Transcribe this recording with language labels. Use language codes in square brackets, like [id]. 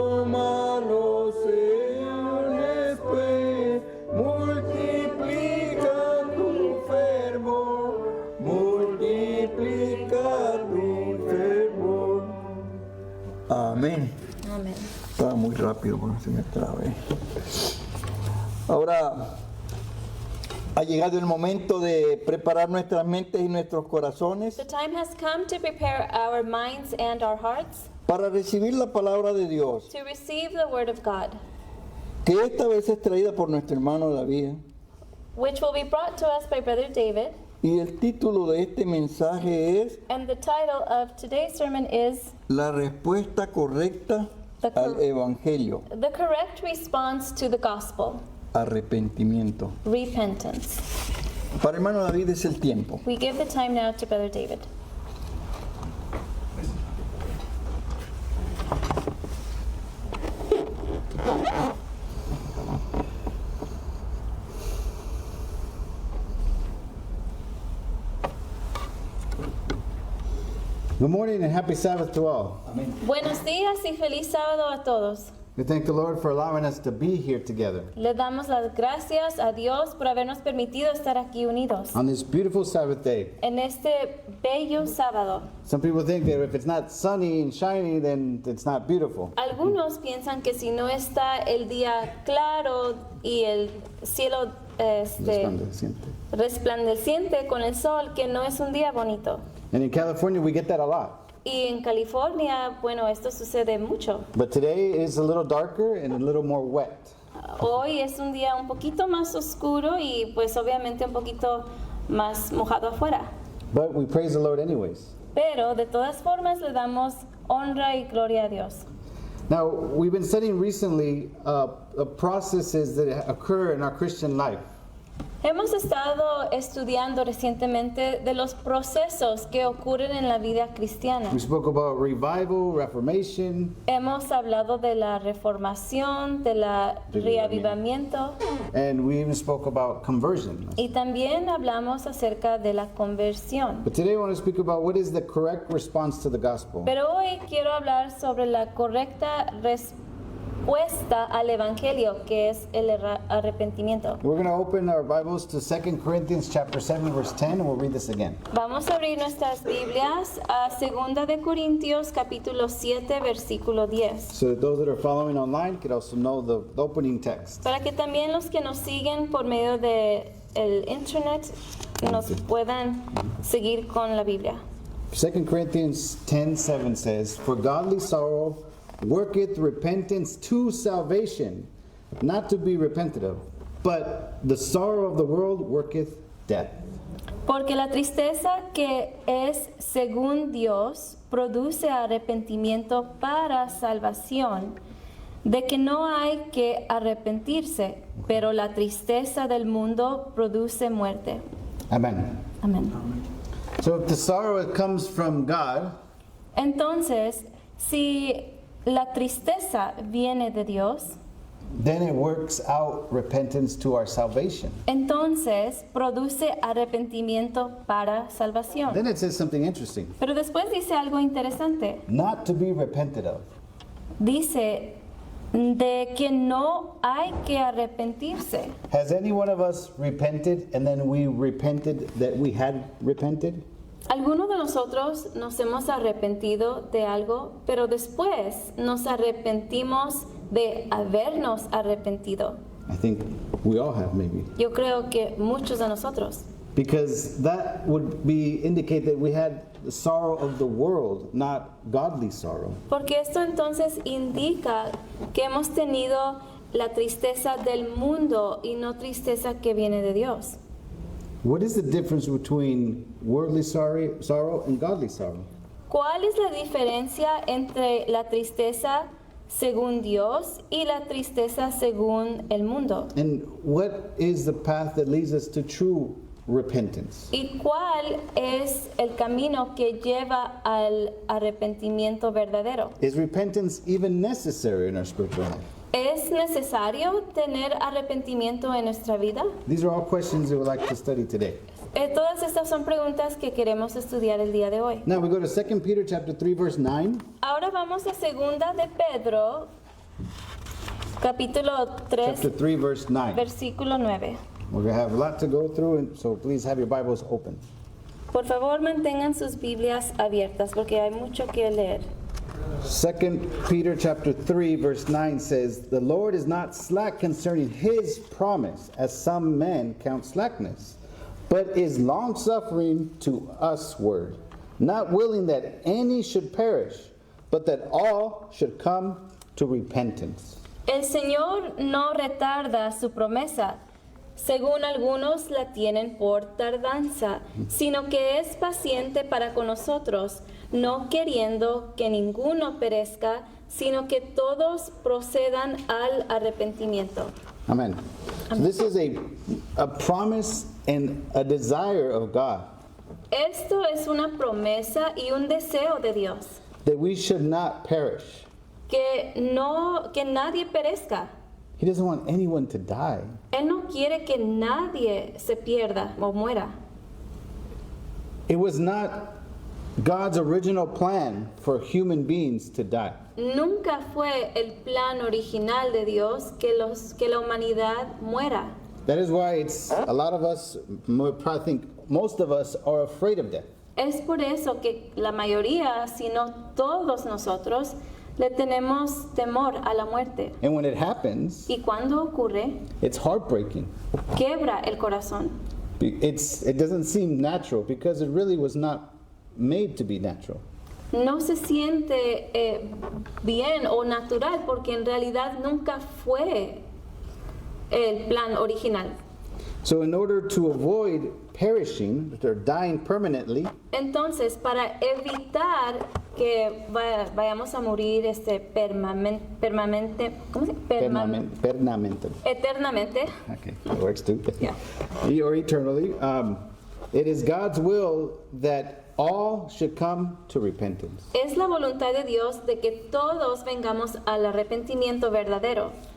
[es] Tómalo, Señor, después, multiplica tu fervor, multiplica tu fervor. Amén. [en] Amen. [es] Estaba muy rápido porque se me trabé. Ahora ha llegado el momento de preparar nuestras mentes y nuestros corazones [en] The time has come to prepare our minds and our hearts [es] para recibir la palabra de Dios, [en] to receive the word of God, [es] que esta vez es traída por nuestro hermano David. [en] which will be brought to us by Brother David. [es] Y el título de este mensaje es [en] And the title of today's sermon is [es] La respuesta correcta al Evangelio, [en] The Correct Response to the Gospel, [es] arrepentimiento. [en] Repentance. [es] Para hermano David es el tiempo. [en] We give the time now to Brother David. Good morning and happy Sabbath to all. [es] Buenos días y feliz sábado a todos. [en] We thank the Lord for allowing us to be here together [es] Le damos las gracias a Dios por habernos permitido estar aquí unidos [en] on this beautiful Sabbath day. [es] en este bello sábado. [en] Some people think that if it's not sunny and shiny, then it's not beautiful. [es] Algunos piensan que si no está el día claro y el cielo Resplandeciente. resplandeciente con el sol, que no es un día bonito. [en] And in California, we get that a lot. [es] Y en California, bueno, esto sucede mucho. [en] But today is a little darker and a little more wet. [es] Hoy es un día un poquito más oscuro y pues obviamente un poquito más mojado afuera. [en] But we praise the Lord anyways. [es] Pero de todas formas le damos honra y gloria a Dios. [en] Now, we've been studying recently processes that occur in our Christian life. [es] Hemos estado estudiando recientemente de los procesos que ocurren en la vida cristiana. [en] We spoke about revival, reformation, [es] Hemos hablado de la reformación, de la reavivamiento [en] and we even spoke about conversion. [es] y también hablamos acerca de la conversión. [en] But today I want to speak about what is the correct response to the gospel. [es] Pero hoy quiero hablar sobre la correcta respuesta al evangelio, que es el arrepentimiento. [en] We're going to open our Bibles to 2 Corinthians chapter 7 verse 10 and we'll read this again. [es] Vamos a abrir nuestras Biblias a 2 de Corintios capítulo 7 versículo 10. [en] So that those that are following online could also know the opening text. [es] Para que también los que nos siguen por medio de el internet nos puedan seguir con la Biblia. [en] 2 Corinthians 10:7 says, "For godly sorrow worketh repentance to salvation, not to be repented of, but the sorrow of the world worketh death." [es] Porque la tristeza que es según Dios produce arrepentimiento para salvación, de que no hay que arrepentirse, pero la tristeza del mundo produce muerte. [en] Amen. [es] Amén. [en] So if the sorrow comes from God, [es] Entonces, si la tristeza viene de Dios, [en] then it works out repentance to our salvation. [es] entonces produce arrepentimiento para salvación. [en] Then it says something interesting. [es] Pero después dice algo interesante. [en] Not to be repented of. [es] Dice de que no hay que arrepentirse. [en] Has any one of us repented and then we repented that we had repented? [es] Algunos de nosotros nos hemos arrepentido de algo, pero después nos arrepentimos de habernos arrepentido. [en] I think we all have maybe. [es] Yo creo que muchos de nosotros. [en] Because that would indicate that we had the sorrow of the world, not godly sorrow. [es] Porque esto entonces indica que hemos tenido la tristeza del mundo y no tristeza que viene de Dios. [en] What is the difference between worldly sorrow and godly sorrow? [es] ¿Cuál es la diferencia entre la tristeza según Dios y la tristeza según el mundo? [en] And what is the path that leads us to true repentance? [es] ¿Y cuál es el camino que lleva al arrepentimiento verdadero? [en] Is repentance even necessary in our spiritual life? [es] ¿Es necesario tener arrepentimiento en nuestra vida? [en] These are all questions that we'd like to study today. [es] Todas estas son preguntas que queremos estudiar el día de hoy. [en] Now we go to 2 Peter chapter 3 verse 9. [es] Ahora vamos a 2 de Pedro, capítulo 3, [en] Chapter 3 verse 9. [es] versículo 9. [en] We're going to have a lot to go through, and so please have your Bibles open. [es] Por favor, mantengan sus Biblias abiertas porque hay mucho que leer. [en] 2 Peter chapter 3 verse 9 says, "The Lord is not slack concerning his promise, as some men count slackness, but is long-suffering to usward, not willing that any should perish, but that all should come to repentance." [es] El Señor no retarda su promesa, según algunos la tienen por tardanza, sino que es paciente para con nosotros, no queriendo que ninguno perezca, sino que todos procedan al arrepentimiento. [en] Amen. So this is a promise and a desire of God [es] Esto es una promesa y un deseo de Dios, [en] that we should not perish. [es] que nadie perezca. [en] He doesn't want anyone to die. [es] Él no quiere que nadie se pierda o muera. [en] It was not God's original plan for human beings to die. [es] Nunca fue el plan original de Dios que la humanidad muera. [en] That is why it's a lot of us, I think most of us, are afraid of death. [es] Es por eso que la mayoría, si no todos nosotros, le tenemos temor a la muerte. [en] And when it happens, [es] Y cuando ocurre, [en] it's heartbreaking. [es] quiebra el corazón. [en] It doesn't seem natural because it really was not made to be natural. [es] No se siente bien o natural porque en realidad nunca fue el plan original. [en] So in order to avoid perishing, or dying permanently, [es] Entonces, para evitar que vayamos a morir permanente, ¿cómo se dice? [en] permanently. [es] Eternamente. [en] Okay, that works too. Yeah. Or eternally. It is God's will that all should come to repentance. [es] Es la voluntad de Dios de que todos vengamos al arrepentimiento verdadero.